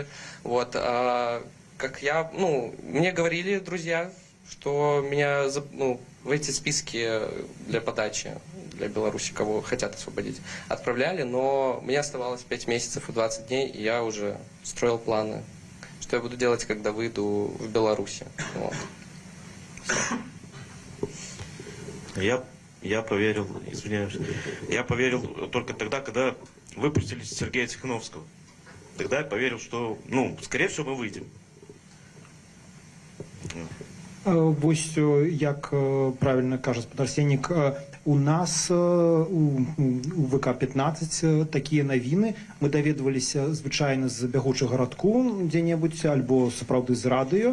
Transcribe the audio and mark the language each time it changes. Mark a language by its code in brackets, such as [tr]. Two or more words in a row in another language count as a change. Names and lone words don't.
[ru] Вот, как я, мне говорили друзья, что меня в эти списки для подачи для Беларуси, кого хотят освободить, отправляли, но мне оставалось 5 месяцев и 20 дней, и я уже строил планы, что я буду делать, когда выйду в Беларуси. Вот. Я поверил, извиняюсь, я поверил только тогда, когда выпустили Сергея Тихановского. Тогда я поверил, что, скорее всего, мы выйдем. [be] Вось, як правильно кажа спадар Сеннік, у нас у ВК-15 такія навіны. Мы даведваліся звычайна з бягучага радку дзе-небудзь, альбо сапраўды з радыё.